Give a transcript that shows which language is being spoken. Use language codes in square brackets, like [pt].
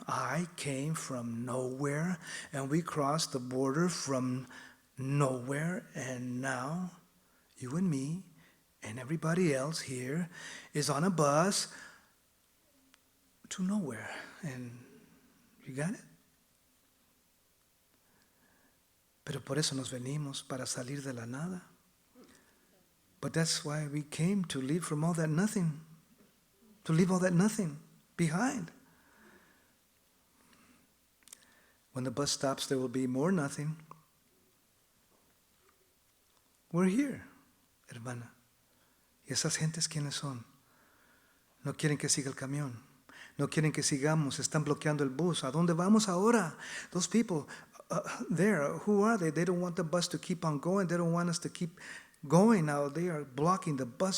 [en] I came from nowhere. And we crossed the border from nowhere. And now, you and me and everybody else here is on a bus to nowhere. And you got it? [es] Pero por eso nos venimos, para salir de la nada. [en] But that's why we came, to leave from all that nothing. To leave all that nothing behind. When the bus stops, there will be more nothing. We're here, [es] hermana. ¿Y esas gentes quiénes son? No quieren que siga el camión. No quieren que sigamos. Están bloqueando el bus. ¿A dónde vamos ahora? [en] Those people there, who are they? They don't want the bus to keep on going. They don't want us to keep going now. They are blocking the bus.